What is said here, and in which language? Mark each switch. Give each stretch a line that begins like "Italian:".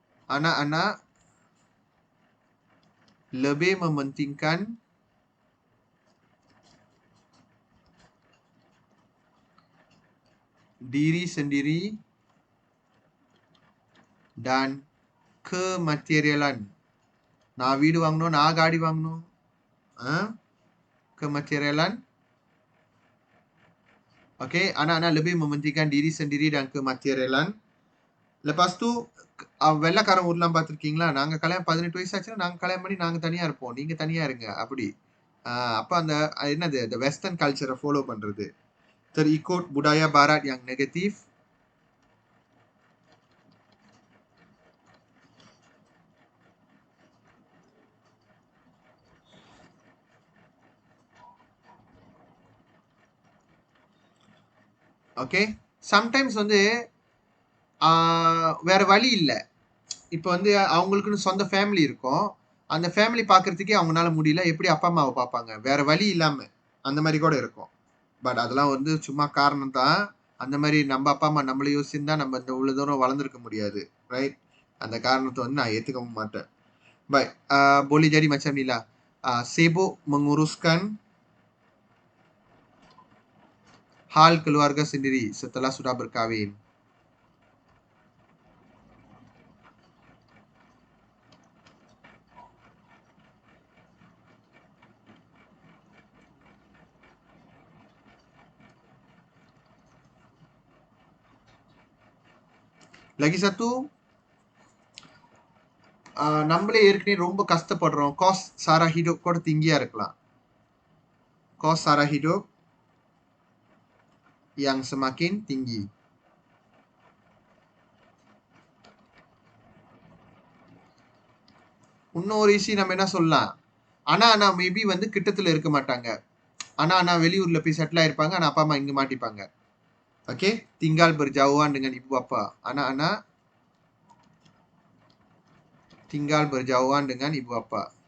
Malay: Anak-anak lebih mementingkan diri sendiri dan kematerialan.
Tamil: நான் வீடு வாங்கணும், நான் காடி வாங்கணும். Kematerialan.
Malay: Okay, anak-anak lebih mementingkan diri sendiri dan kematerialan. Lepas tu,
Tamil: வெள்ளக்காரன் ஊர்லாம் பார்த்துருக்கீங்களா? நாங்கள் கல்யாணம் 18 வயசு ஆச்சுன்னா நாங்கள் கல்யாணம் பண்ணி நாங்கள் தனியாக இருப்போம், நீங்கள் தனியாக இருங்க அப்படி. அப்போ அந்த என்னது இந்த வெஸ்டர்ன் கல்ச்சரை ஃபாலோ பண்ணுறது.
Malay: Terikut budaya barat yang negatif.
Tamil: Okay, sometimes வந்து வேற வழி இல்லை. இப்போ வந்து அவங்களுக்குன்னு சொந்த ஃபேமிலி இருக்கும், அந்த ஃபேமிலி பார்க்கறதுக்கே அவங்களால முடியல, எப்படி அப்பா அம்மாவை பார்ப்பாங்க? வேற வழி இல்லாமல் அந்த மாதிரி கூட இருக்கும். பட் அதெல்லாம் வந்து சும்மா காரணம் தான். அந்த மாதிரி நம்ம அப்பா அம்மா நம்மளை யோசிச்சிருந்தா நம்ம இந்த இவ்வளோ தூரம் வளர்ந்துருக்க முடியாது, ரைட்? அந்த காரணத்தை வந்து நான் ஏற்றுக்கவும் மாட்டேன்.
Malay: Baik, boleh jadi macam ni lah. Sibuk menguruskan hal keluarga sendiri setelah sudah berkahwin. Lagi satu,
Tamil: நம்மளே ஏற்கனவே ரொம்ப கஷ்டப்படுறோம். காஸ்ட் சாரா ஹிடோப் கூட திங்கியா இருக்கலாம். காஸ்ட் சாரா ஹிடோப்
Malay: yang semakin tinggi.
Tamil: இன்னொரு ஈஸி நம்ம என்ன சொல்லலாம்? ஆனா மேபி வந்து கிட்டத்துல இருக்க மாட்டாங்க. ஆனா வெளியூர்ல போய் செட்டில் ஆயிருப்பாங்க, ஆனா அப்பா அம்மா இங்க மாட்டிப்பாங்க.
Malay: ஓகே, tinggal berjauhan dengan ibu bapa. Anak-anak tinggal berjauhan dengan ibu bapa.